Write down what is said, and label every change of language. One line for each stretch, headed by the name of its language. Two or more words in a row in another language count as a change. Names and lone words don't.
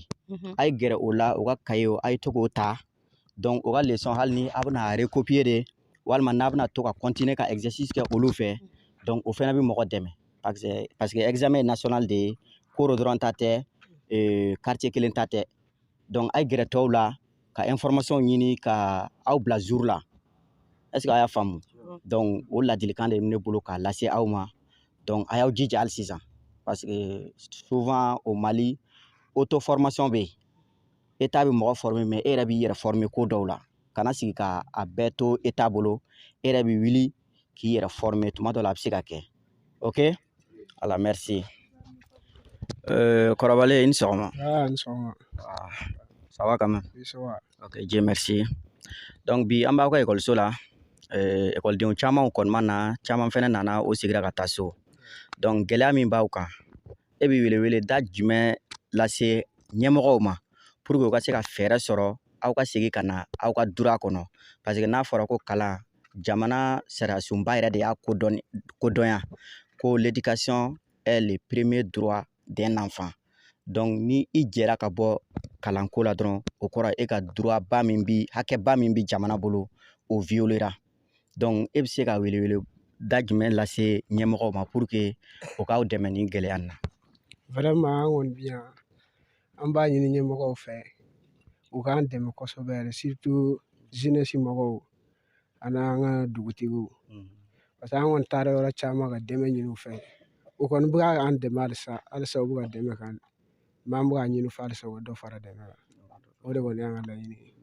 Bambara: yen a ye gɛrɛ o la o ka cahier a ye to k'o ta donc o ka leçon hali ni a bɛna recopier de walima n'a bɛna to ka continuer ka exercice kɛ olu fɛ donc o fana bɛ mɔgɔ dɛmɛ parce que
French: examen national
Bambara: de ye ko dɔrɔn ta tɛ quartier kelen ta tɛ donc a ye gɛrɛ tɔw la ka information ɲini ka aw bila jour la
French: est ce que
Bambara: a y'a faamu donc o ladilikan de bɛ ne bolo k'a lase aw ma donc a y'aw jija hali sisan
French: parce que souvent au Mali auto formation
Bambara: bɛ yen état bɛ mɔgɔ former mais e yɛrɛ b'i yɛrɛ former ko dɔw la kana sigi ka a bɛɛ to état bolo e yɛrɛ bɛ wuli k'i yɛrɛ former tuma dɔ la a bɛ se ka kɛ ok ala merci kɔrɔbalen i ni sɔgɔma ni sɔgɔma
French: ça va quand même ça va
Bambara: ok
French: Dieu merci
Bambara: donc bi an b'aw ka ekɔliso la ekɔlidenw caman kɔni ma na caman fɛnɛ nana o segira ka taa so donc gɛlɛya min b'aw kan e bɛ welewele da jumɛn lase ɲɛmɔgɔw ma pour que u ka se ka fɛɛrɛ sɔrɔ aw ka segin ka na aw ka dura kɔnɔ parce que n'a fɔra ko kalan jamana sariyasunba yɛrɛ de y'a kodɔnya ko
French: l'éducation est le premier droit d'un enfant
Bambara: donc ni i jɛra ka bɔ kalanko la dɔrɔn o kɔrɔ e ka droit ba min bi hakɛba min bi jamana bolo o violera donc e bɛ se ka welewele da jumɛn lase ɲɛmɔgɔw ma pour que o k'aw dɛmɛ ni gɛlɛya na vraiment an kɔni bi yan an b'a ɲini ɲɛmɔgɔw fɛ u k'an dɛmɛ kosɛbɛ yɛrɛ
French: surtout jeunesse
Bambara: mɔgɔw ani an ka dugutigiw parce que an kɔni taara yɔrɔ caman ka dɛmɛ ɲini u fɛ u kɔni bɛ k'an dɛmɛ halisa u bɛ ka dɛmɛ k'an mais an bɛ k'a ɲini u fɛ halisa u ka dɔ fara dɛmɛ kan o de kɔni y'an ka laɲini ye